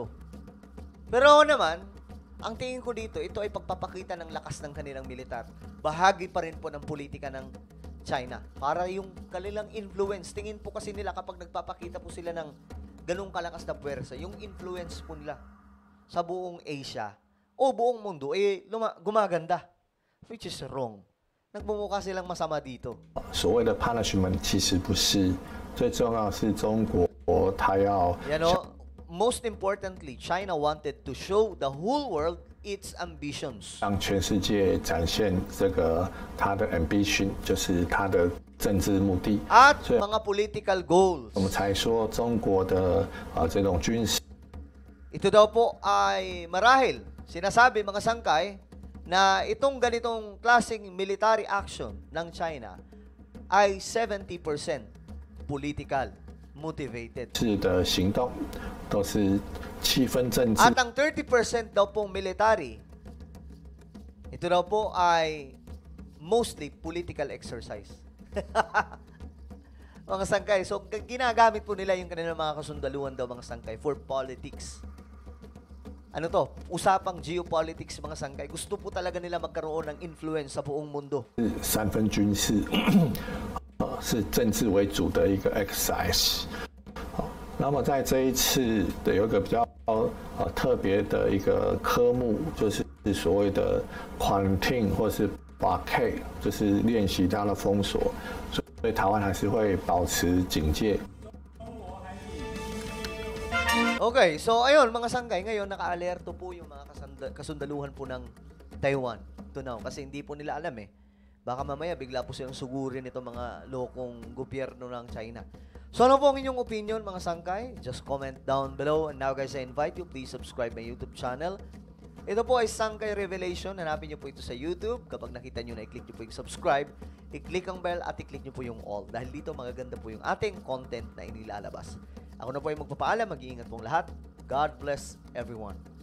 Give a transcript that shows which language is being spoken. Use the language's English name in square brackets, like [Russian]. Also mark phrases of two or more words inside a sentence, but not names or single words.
[Filipino] Pero naman, ang tingin ko dito, ito ay pagpapakita ng lakas ng kanilang militar. Bahagi pa rin po ng politika ng China. Para yung kanilang influence. Tingin po kasi nila kapag nagpapakita po sila ng ganung kalakas na puwersa, yung influence po nila sa buong Asia o buong mundo, gumaganda. [English] Which is wrong. [Filipino] Nagmumukha silang masama dito. [Chinese] 所谓的 punishment 其实不是最重要，是中国它要 [English] most importantly, China wanted to show the whole world its ambitions. [Chinese] 让全世界展现这个它的 ambition， 就是它的政治目的。 [Filipino] At mga [English] political goals. [Chinese] 我们才说中国的这种军事。 [Filipino] Ito daw po ay marahil sinasabi mga sangkay na itong ganitong klaseng [English] military action [Filipino] ng China ay 70% [English] political motivated. [Chinese] 的行动都是气氛政治。 [Filipino] At ang 30% daw pong military, ito daw po ay [English] mostly political exercise. [Filipino] Mga sangkay. So, ginagamit po nila yung kanilang mga kasundaluhan daw mga sangkay [English] for politics. [Filipino] Ano to? Usapang geopolitics mga sangkay. Gusto po talaga nila magkaroon ng influence sa buong mundo. [Chinese] 三分军事，是政治为主的一个 exercise。那么在这一次的有一个比较特别的一个科目，就是所谓的 quarantine 或是 blockade， 就是练习它的封锁，所以台湾还是会保持警戒。 [Filipino] Okay, so ayun mga sangkay, ngayon naka-alerto po yung mga kasundaluhan po ng Taiwan to now kasi hindi po nila alam eh. Baka mamaya bigla po silang sugurin itong mga lokong gobyerno ng China. So ano po ang inyong opinion mga sangkay? [English] Just comment down below. And now guys, I invite you, please subscribe my YouTube channel. [Filipino] Ito po ay Sangkay Revelation. Hanapin nyo po ito sa YouTube. Kapag nakita nyo na, i-click nyo po yung subscribe, i-click ang bell at i-click nyo po yung all. Dahil dito magaganda po yung ating content na inilalabas. Ako na po ay magpapaalam. Mag-iingat pong lahat. [English] God bless everyone.